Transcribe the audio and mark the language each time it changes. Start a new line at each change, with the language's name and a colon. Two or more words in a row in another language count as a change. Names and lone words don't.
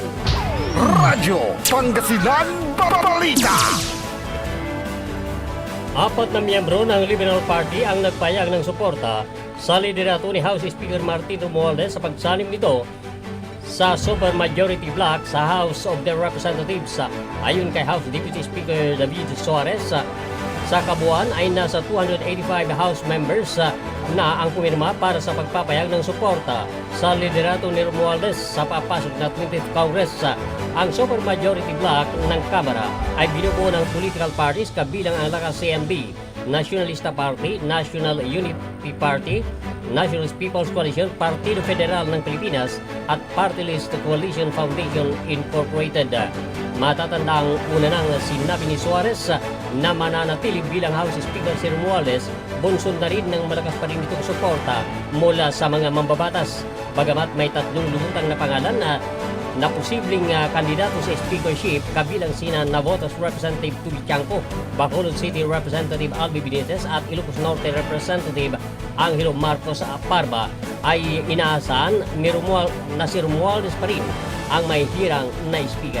Filipino: Radyo Pangasinan Balita. 4 na miyembro ng Liberal Party ang nagpayag ng suporta sa liderato ni House Speaker Martin Romualdez sa pagsalim nito sa
English: supermajority block
Filipino: sa House of the Representatives. Ayon kay House Deputy Speaker David Suarez, sa kabuuan ay nasa 285
English: House members
Filipino: na ang pumirma para sa pagpapayag ng suporta sa liderato ni Romualdez sa papasok na 20th Congress. Ang
English: supermajority block
Filipino: ng Kamara ay binubuo ng
English: political parties
Filipino: kabilang ang Lakas CNB, Nationalista Party, National Unity Party, National People's Coalition, Partido Federal ng Pilipinas at Party List Coalition Foundation Incorporated. Matatandang una nang sinabi ni Suarez na mananatili bilang House Speaker si Romualdez, bunsod na rin ng malakas pa rin itong suporta mula sa mga mambabatas. Bagamat may 3 lumutang na pangalan na posibleng kandidato sa speakership kabilang sina Navotas Representative Tubi Tiangco, Bacolod City Representative Albi Benitez at Ilocos Norte Representative Angelo Marcos Parba, ay inaasahan na si Romualdez pa rin ang may hirang na speaker.